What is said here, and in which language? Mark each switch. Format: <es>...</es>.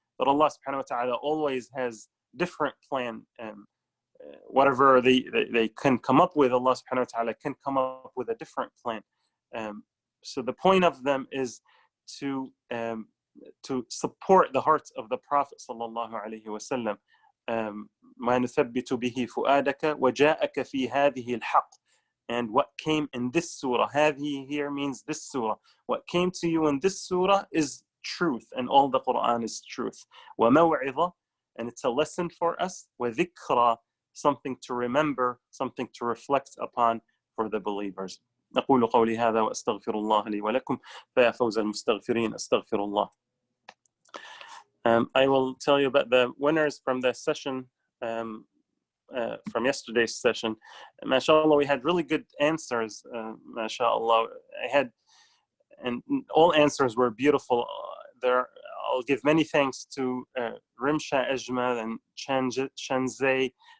<en>But Allah subhanahu wa ta'ala always has different plan. Whatever they can come up with, Allah subhanahu wa ta'ala can come up with a different plan. So the point of them is to support the hearts of the Prophet sallallahu alaihi wasallam.</en> <ar>ما نثبت به فؤادك وجاءك في هذه الحق.</ar> <en>And what came in this surah, هذه here means this surah. What came to you in this surah is truth, and all the Quran is truth. وموعظة, and it's a lesson for us. وذكرى, something to remember, something to reflect upon for the believers.</en> <ar>أقول قولي هذا وأستغفر الله لي ولكم فيا فوز المستغفرين أستغفر الله.</ar> <en>I will tell you about the winners from the session, from yesterday's session. MashaAllah, we had really good answers. MashaAllah, and all answers were beautiful. I'll give many thanks to Rimsha Ajmal and Shanzay</en>